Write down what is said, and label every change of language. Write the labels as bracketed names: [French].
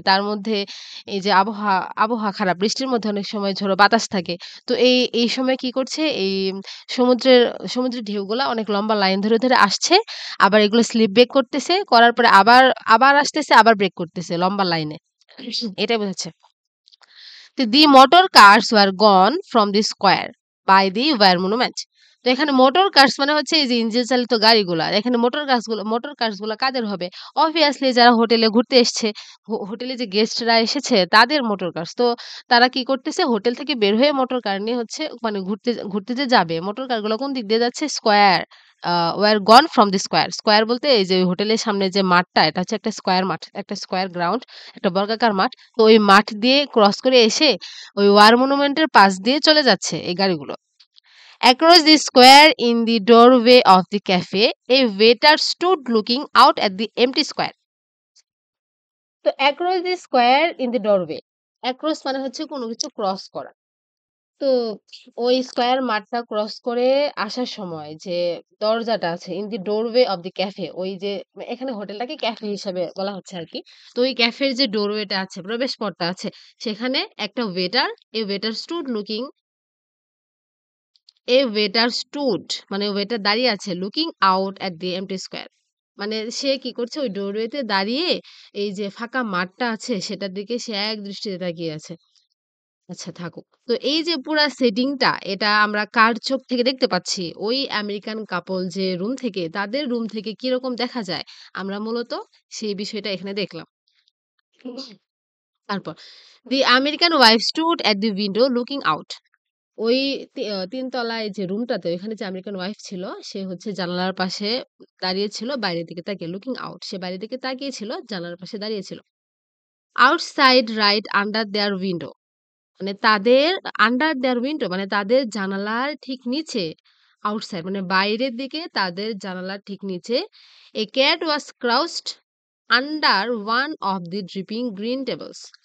[Bangla] তার মধ্যে এই যে আবহাওয়া খারাপ। বৃষ্টির মধ্যে অনেক সময় ঝোড়ো বাতাস থাকে। তো এই সময় কি করছে এই সমুদ্রের সমুদ্রের ঢেউগুলা অনেক লম্বা লাইন ধরে আসছে। আবার এগুলো স্লিপ ব্রেক করতেছে। করার পরে আবার আসতেছে, আবার ব্রেক করতেছে লম্বা লাইনে। এটাই বোঝাচ্ছে। [English] The motor cars were gone from the square by the Weir monument. [Bangla] তো এখানে মোটর কারস মানে হচ্ছে এই যে ইঞ্জিন চালিত গাড়িগুলা। এখানে মোটর কারস গুলা কাদের হবে? অবভিয়াসলি যারা হোটেলে ঘুরতে এসছে, হোটেলে যে গেস্টরা এসেছে তাদের মোটর কারস। তো তারা কি করতেছে হোটেল থেকে বের হয়ে মোটর কার নিয়ে হচ্ছে মানে ঘুরতে যে যাবে, মোটর কারগুলো কোন দিক দিয়ে যাচ্ছে? Square. [English] Were gone from the square. [Bangla] Square বলতে এই যে হোটেলের সামনে যে মাঠটা এটা হচ্ছে একটা স্কয়ার মাঠ, একটা স্কয়ার গ্রাউন্ড, একটা বর্গাকার মাঠ। তো ওই মাঠ দিয়ে ক্রস করে এসে ওই ওয়ার মনুমেন্টের পাশ দিয়ে চলে যাচ্ছে এই গাড়িগুলো। [English] Across the square in the doorway of the cafe, a waiter stood looking out at the empty square. তো across the square in the doorway. [Bangla] Across মানে হচ্ছে কোনো কিছু ক্রস করা। তো ওই স্কয়ার মাঠটা ক্রস করে আসার সময় যে দরজাটা আছে [English] in the doorway of the cafe [Bangla] ওই যে এখানে হোটেলটাকে ক্যাফে হিসাবে বলা হচ্ছে আরকি। তো ওই ক্যাফের যে ডোরওয়েটা আছে, প্রবেশ পথটা আছে, সেখানে একটা ওয়েটার, [English] a waiter stood looking [Bangla] এ ওয়েটার স্টুড মানে ওয়েটার দাঁড়িয়ে আছে [English] Looking out at the empty square. [Bangla] মানে সে কি করছে ওই ডোরওয়েতে দাঁড়িয়ে এই যে ফাঁকা মাঠটা আছে সেটার দিকে সে এক দৃষ্টিতে তাকিয়ে আছে। আচ্ছা থাকুক। তো এই যে পুরা সেটিংটা এটা আমরা কার চোখ থেকে দেখতে পাচ্ছি? ওই আমেরিকান কাপল যে রুম থেকে তাদের রুম থেকে কিরকম দেখা যায়? আমরা মূলত সেই বিষয়টা এখানে দেখলাম। [English] তারপর The American wife stood at the window looking out. [Bangla] ওই ৩ তলায় যে রুমটাতে ওইখানে যে আমেরিকান ওয়াইফ ছিল, সে হচ্ছে জানালার পাশে দাঁড়িয়ে ছিল বাইরের দিকে তাকিয়ে লুকিং আউট। সে বাইরের দিকে তাকিয়ে ছিল, জানালার পাশে দাঁড়িয়ে ছিল। [English] outside right under their window [Bangla] মানে তাদের আন্ডার দেয়ার উইন্ডো মানে তাদের জানালার ঠিক নিচে আউটসাইড মানে বাইরের দিকে তাদের জানালার ঠিক নিচে [English] a cat was crouched under one of the dripping green tables